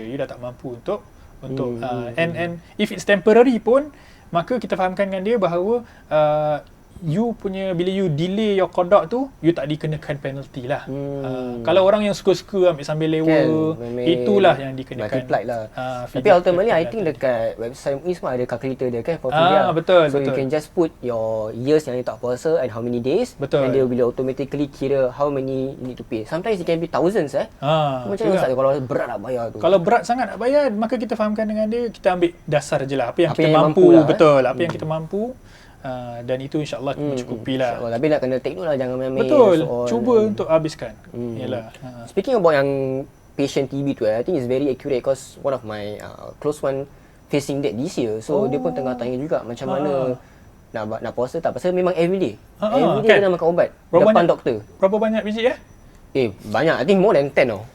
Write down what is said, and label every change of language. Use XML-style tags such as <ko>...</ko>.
<ms>You dah tak mampu untuk</ms> <en>and if it's temporary</en> <ms>pun, maka kita fahamkan dengan dia bahawa you punya, bila</ms> <en>you delay your</en> <ms>qada tu, you tak dikenakan penalty lah. Kalau orang yang suka-suka ambil sambil lewa, itulah yang dikenakan. Lah. Tapi</ms> <en>ultimately I think</en> <ms>dekat website MUIS pun ada calculator dia kan for fidyah. Betul.</ms> <en>You can just put your years</en> <ms>yang you tak puasa</ms> <en>and how many days, and dia will automatically kira how many you need to pay. Sometimes it can be thousands</en> <ms>macam mana Ustaz kalau berat nak bayar tu? Kalau berat sangat nak bayar, maka kita fahamkan dengan dia, kita ambil dasar je lah apa yang kita mampu lah, apa yang kita mampu. Dan itu insyaAllah mencukupi lah. InsyaAllah. Tapi nak kena</ms> <en>take note</en> <ms>lah, jangan main-main. Betul, cuba untuk habiskan. Yalah.</ms> <en>Speaking about</en> <ms>yang patient TB tu,</ms> <en>I think it's very accurate because one of my close one facing that this year.</en> <ms>So dia pun tengah tanya juga macam mana nak puasa tak. Pasal memang everyday. Everyday dia nak makan ubat depan doktor. Berapa banyak biji Banyak.</ms> <en>I think more than 10 tau.</en>